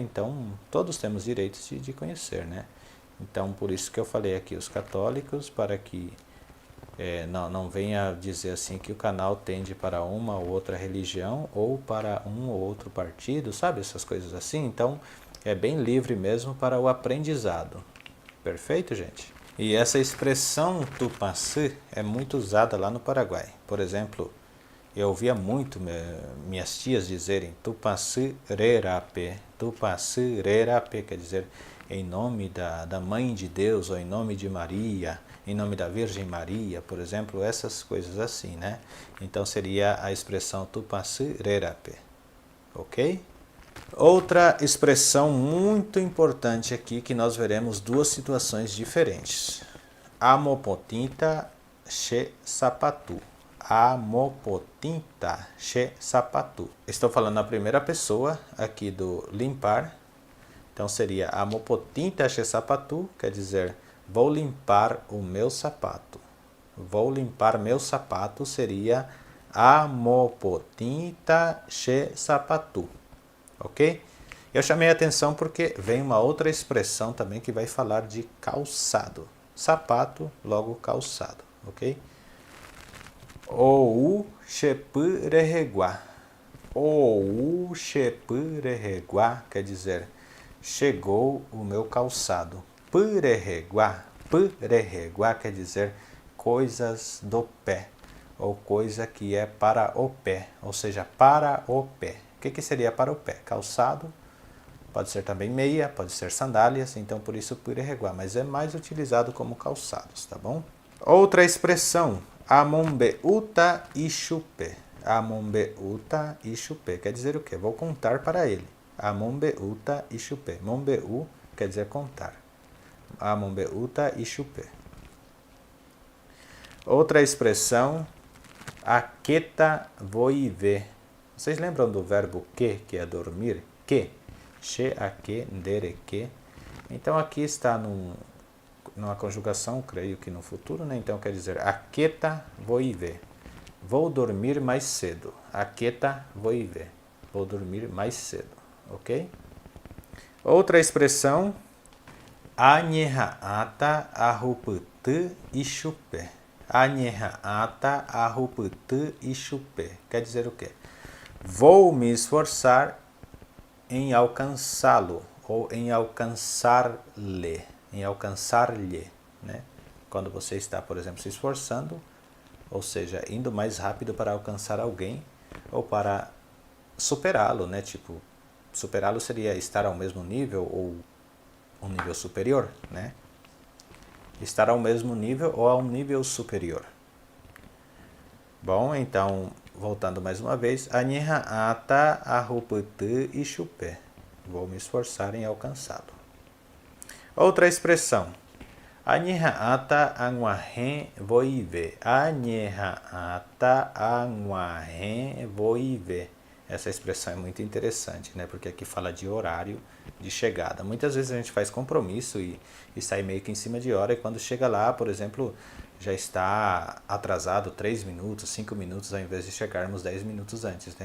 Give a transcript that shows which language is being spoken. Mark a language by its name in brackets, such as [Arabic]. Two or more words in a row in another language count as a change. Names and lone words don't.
[Portuguese] Então todos temos direitos de conhecer, né? Então, por isso que eu falei aqui, os católicos, para que não venha dizer assim que o canal tende para uma ou outra religião ou para um ou outro partido, sabe? Essas coisas assim. Então, é bem livre mesmo para o aprendizado. Perfeito, gente? E essa expressão tupã-se é muito usada lá no Paraguai. Por exemplo, eu ouvia muito minhas tias dizerem [Guarani] tupã-se rerape. Tupã-se rerape [Portuguese] quer dizer em nome da Mãe de Deus, ou em nome de Maria, em nome da Virgem Maria, por exemplo, essas coisas assim, né? Então seria a expressão [Guarani] tupã-se rerape, [Portuguese] ok? Outra expressão muito importante aqui, que nós veremos duas situações diferentes. [Guarani] Amopotinta che sapatu. Amopotinta che sapatu. [Portuguese] Estou falando na primeira pessoa aqui do limpar. [Guarani] Então seria amopotinta che sapatu, [Portuguese] quer dizer, vou limpar o meu sapato. Vou limpar meu sapato seria [Guarani] amopotinta che sapatu. [Portuguese] Ok? Eu chamei a atenção porque vem uma outra expressão também que vai falar de calçado. Sapato, logo calçado. Ok? Ou chepurereguá. Ou chepurereguá quer dizer, chegou o meu calçado. Purereguá. Purereguá quer dizer coisas do pé. Ou coisa que é para o pé. Ou seja, para o pé. O que seria para o pé? Calçado. Pode ser também meia, pode ser sandálias. Então por isso purereguá. Mas é mais utilizado como calçados, tá bom? Outra expressão, [Guarani] amombeúta ishupe. Amombeúta ishupe. [Portuguese] Quer dizer o quê? Vou contar para ele. [Guarani] Amombeúta ishupe. [Portuguese] Mombeu quer dizer contar. [Guarani] Amombeúta ishupe. [Portuguese] Outra expressão, [Guarani] aketa voive. [Portuguese] Vocês lembram do verbo que é dormir? [Guarani] Que. She, ake, ndere, que. [Portuguese] Então aqui está numa conjugação, creio que no futuro, né? Então quer dizer, [Guarani] aketa voive. [Portuguese] Vou dormir mais cedo. [Guarani] Aketa voive. [Portuguese] Vou dormir mais cedo. Ok? Outra expressão, [Guarani] anyehaata ahuputu ishupe. Anyehaata ahuputu ishupe. [Portuguese] Quer dizer o quê? Vou me esforçar em alcançá-lo ou em alcançar-lhe. Em alcançar-lhe, né? Quando você está, por exemplo, se esforçando, ou seja, indo mais rápido para alcançar alguém ou para superá-lo, né? Tipo, superá-lo seria estar ao mesmo nível ou um nível superior, né? Estar ao mesmo nível ou a um nível superior. Bom, então, voltando mais uma vez, [Guarani] anyehaata ahuputu ishupe. [Portuguese] Vou me esforçar em alcançá-lo. Outra expressão, [Guarani] anyehaata anwahen voive. Anyehaata anwahen voive. [Portuguese] Essa expressão é muito interessante, né? Porque aqui fala de horário de chegada. Muitas vezes a gente faz compromisso e sai meio que em cima de hora, e quando chega lá, por exemplo, já está atrasado 3 minutos, 5 minutos, ao invés de chegarmos 10 minutos antes, né?